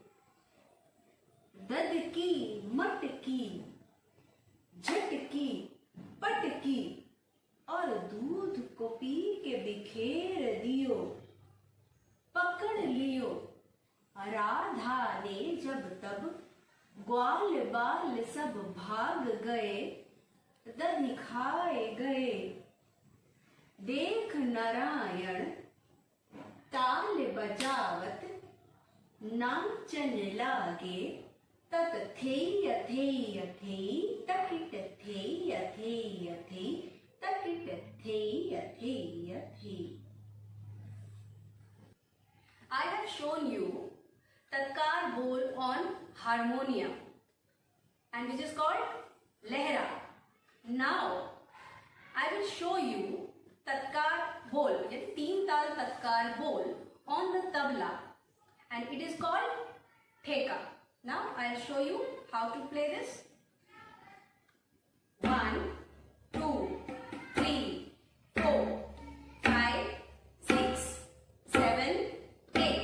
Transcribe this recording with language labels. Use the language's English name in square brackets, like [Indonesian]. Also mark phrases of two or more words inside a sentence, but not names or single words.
[Braj] ददकी मटकी झटकी पटकी और दूध को पी के बिखेर दियो, पकड़ लियो राधा ने जब तब ग्वाल बाल सब भाग गए, दही खाए गए, देख नारायण ताल बजावत नाचन लागे, tat theya theya thei, takit theya theya thei, takit theya theya thei. [English] I have shown you tatkar bol on harmonium and which is called lehra. Now I will show you tatkar bol, teen tal tatkar bol on the tabla and it is called theka. Now I will show you how to play this. 1, 2, 3, 4, 5, 6, 7, 8,